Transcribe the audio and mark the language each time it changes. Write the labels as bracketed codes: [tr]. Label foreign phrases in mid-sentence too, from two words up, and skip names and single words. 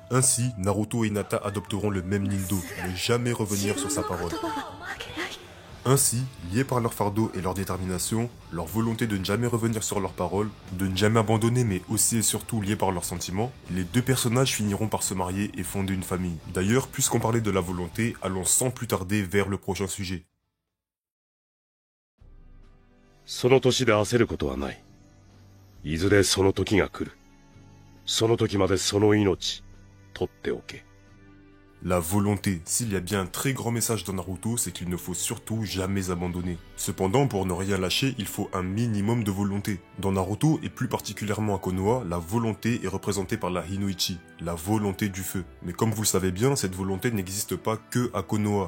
[fr] Ainsi, Naruto et Hinata adopteront le même Nindo, ne jamais revenir sur sa parole. Ainsi, liés par leur fardeau et leur détermination, leur volonté de ne jamais revenir sur leurs paroles, de ne jamais abandonner mais aussi et surtout liés par leurs sentiments, les deux personnages finiront par se marier et fonder une famille. D'ailleurs, puisqu'on parlait de la volonté, allons sans plus tarder vers le prochain sujet. [ja] その年で焦ることはない。いずれその時が来る。その時までその命、取っておけ。 [fr] La volonté. S'il y a bien un très grand message dans Naruto, c'est qu'il ne faut surtout jamais abandonner. Cependant, pour ne rien lâcher, il faut un minimum de volonté. Dans Naruto, et plus particulièrement à Konoha, la volonté est représentée par la Hinoichi, la volonté du feu. Mais comme vous le savez bien, cette volonté n'existe pas que à Konoha.